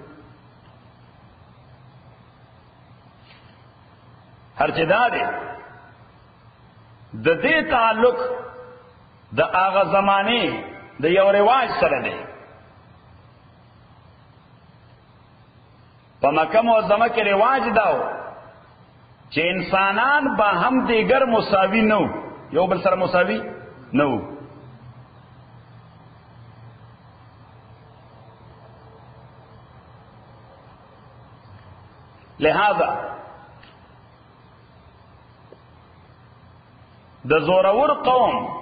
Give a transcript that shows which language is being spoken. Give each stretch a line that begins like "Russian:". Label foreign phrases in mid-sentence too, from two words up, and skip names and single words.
Pashto: هر چې دا دی د دې تعلق د هغه زمانه د یو رواج سره دی. په مکه معظمه کې رواج داو چې انسانان به هم دیگر مساوی نو یو بل سره مساوی نو لہذا د زورور قوم